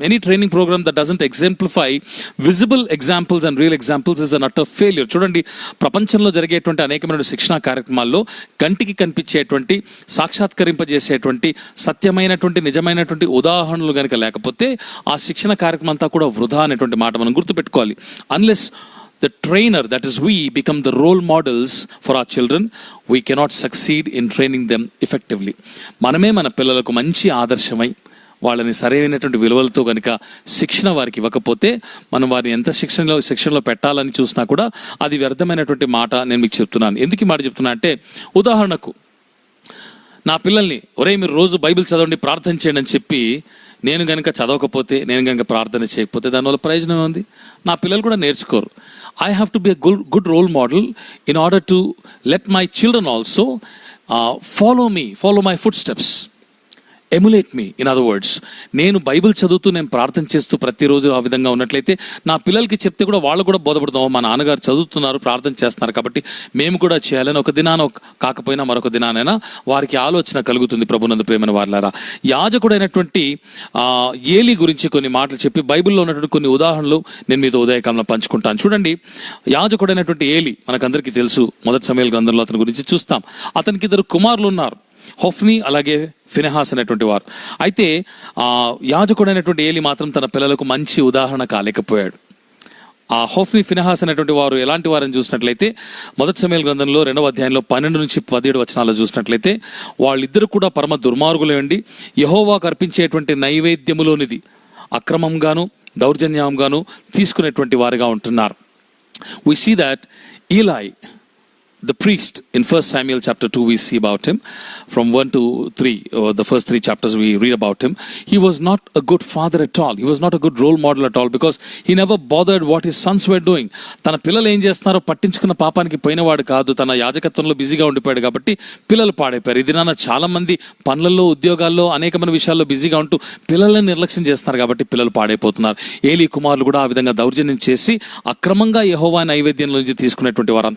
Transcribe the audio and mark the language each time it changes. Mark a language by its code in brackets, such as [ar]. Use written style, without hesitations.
[en] Any training program that doesn't exemplify visible examples and real examples is an utter failure. [te] చూడండి, ప్రపంచంలో జరిగేటువంటి అనేకమైన శిక్షణా కార్యక్రమాల్లో కంటికి కనిపించేటువంటి, సాక్షాత్కరింపజేసేటువంటి సత్యమైనటువంటి, నిజమైనటువంటి ఉదాహరణలు కనుక లేకపోతే ఆ శిక్షణ కార్యక్రమం అంతా కూడా వృధా అనేటువంటి మాట మనం గుర్తుపెట్టుకోవాలి. [en] Unless the trainer, that is we, become the role models for our children, we cannot succeed in training them effectively. [te] మనమే మన పిల్లలకు మంచి ఆదర్శమై వాళ్ళని సరైనటువంటి విలువలతో కనుక శిక్షణ వారికి ఇవ్వకపోతే మనం వారిని ఎంత శిక్షణలో పెట్టాలని చూసినా కూడా అది వ్యర్థమైనటువంటి మాట నేను మీకు చెప్తున్నాను. ఎందుకు ఈ మాట చెప్తున్నా అంటే, ఉదాహరణకు నా పిల్లల్ని మీరు రోజు బైబిల్ చదవండి, ప్రార్థన చేయండి అని చెప్పి నేను కనుక చదవకపోతే, నేను కనుక ప్రార్థన చేయకపోతే దానివల్ల ప్రయోజనం ఉంది. నా పిల్లలు కూడా నేర్చుకోరు. [en] I have to be a good role model in order to let my children also follow my footsteps, emulate me. In other words, [te] నేను బైబిల్ చదువుతూ, నేను ప్రార్థన చేస్తూ ప్రతిరోజు ఆ విధంగా ఉన్నట్లయితే నా పిల్లలకి చెప్తే కూడా వాళ్ళు కూడా బోధపడతాం. మా నాన్నగారు చదువుతున్నారు, ప్రార్థన చేస్తున్నారు కాబట్టి మేము కూడా చేయాలని ఒక దినాన కాకపోయినా మరొక దినానైనా వారికి ఆలోచన కలుగుతుంది. ప్రభునందు ప్రియమైన వారలారా, యాజకుడైనటువంటి ఏలీ గురించి కొన్ని మాటలు చెప్పి బైబిల్లో ఉన్నటువంటి కొన్ని ఉదాహరణలు నేను మీతో ఉదయకాలంలో పంచుకుంటాను. చూడండి, యాజకుడైనటువంటి ఏలీ మనకందరికీ తెలుసు. మొదటి సమూయేలు గ్రంథంలో అతని గురించి చూస్తాం. అతనికి 2 కుమారులు ఉన్నారు, హొఫ్నీ అలాగే ఫినెహాస్ అనేటువంటి వారు. అయితే యాజకుడైనటువంటి ఏలీ మాత్రం తన పిల్లలకు మంచి ఉదాహరణ కాలేకపోయాడు. ఆ హొఫ్నీ, ఫినెహాస్ అనేటువంటి వారు ఎలాంటి వారని చూసినట్లయితే మొదటి సమూయేలు గ్రంథంలో 2వ అధ్యాయంలో 12 నుంచి 17 వచనాల్లో చూసినట్లయితే వాళ్ళిద్దరు కూడా పరమ దుర్మార్గులేండి. యెహోవాకు అర్పించేటువంటి నైవేద్యములోనిది అక్రమంగాను దౌర్జన్యంగాను తీసుకునేటువంటి వారిగా ఉంటున్నారు. [en] We see that Eli, the priest, in 1 Samuel chapter 2 we see about him from 1 to 3, the first 3 chapters we read about him. He was not a good father at all. He was not a good role model at all because he never bothered what his sons were doing. [te] తన పిల్లలు ఏం చేస్తున్నారో పట్టించుకున్న పాపానికి పోయినవాడు కాదు. తన యాజకత్వంలో బిజీగా ఉండిపోయాడు కాబట్టి పిల్లలు పాడైపోయారు. ఇది నాన్న చాలా మంది పనులలో, ఉద్యోగాల్లో, అనేకమైన విషయాల్లో బిజీగా ఉంటూ పిల్లలను నిర్లక్ష్యం చేస్తున్నారు కాబట్టి పిల్లలు పాడైపోతున్నారు. ఏలీ కుమారులు కూడా ఆ విధంగా దౌర్జన్యం చేసి అక్రమంగా యెహోవా నైవేద్యం నుంచి తీసుకునేటువంటి వారు.